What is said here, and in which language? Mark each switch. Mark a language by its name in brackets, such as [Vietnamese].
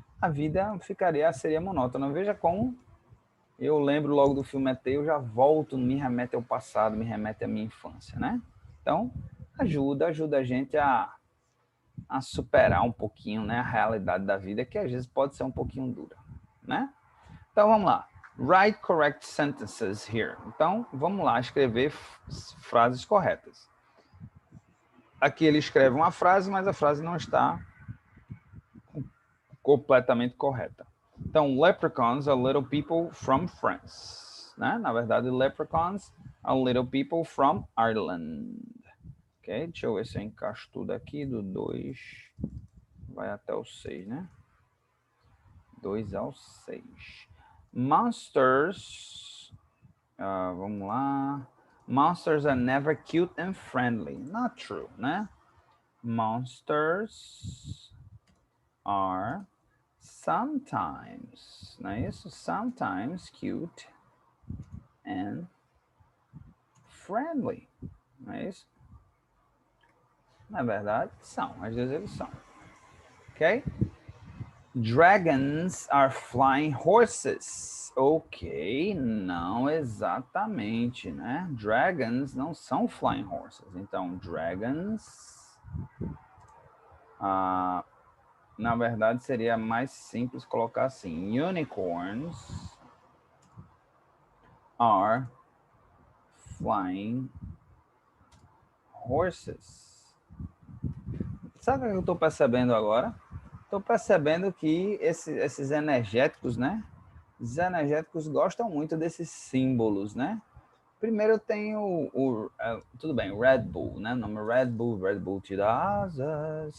[Portuguese] A vida seria monótona. Veja como eu lembro logo do filme ET, eu já volto, me remete ao passado, me remete à minha infância, né? Então, ajuda a gente a superar um pouquinho, né, a realidade da vida, que às vezes pode ser um pouquinho dura, né? Então, vamos lá. [English] Write correct sentences here. [Portuguese] Então, vamos lá escrever frases corretas. Aqui ele escreve uma frase, mas a frase não está completamente correta. Então, [English] leprechauns are little people from France. [Portuguese] né? Na verdade, [English] leprechauns are little people from Ireland. Ok? [Portuguese] Deixa eu ver se eu encaixo tudo aqui, do 2 vai até o 6, né? 2 ao 6. Monsters, vamos lá. [English] Monsters are never cute and friendly. Not true, né? Monsters are sometimes, [Portuguese] não é isso? [English] Sometimes cute and friendly, [Portuguese] não é isso? Na verdade, são. Às vezes eles são. Ok? [English] Dragons are flying horses. [Portuguese] Ok, não exatamente, né? Dragons não são [English] flying horses. [Portuguese] Então, dragons, na verdade, seria mais simples colocar assim. [English] Unicorns are flying horses. [Portuguese] Sabe o que eu estou percebendo agora? Estou percebendo que esses energéticos, né? Os energéticos gostam muito desses símbolos, né? Primeiro tem tudo bem, Red Bull, né? O nome Red Bull te dá asas.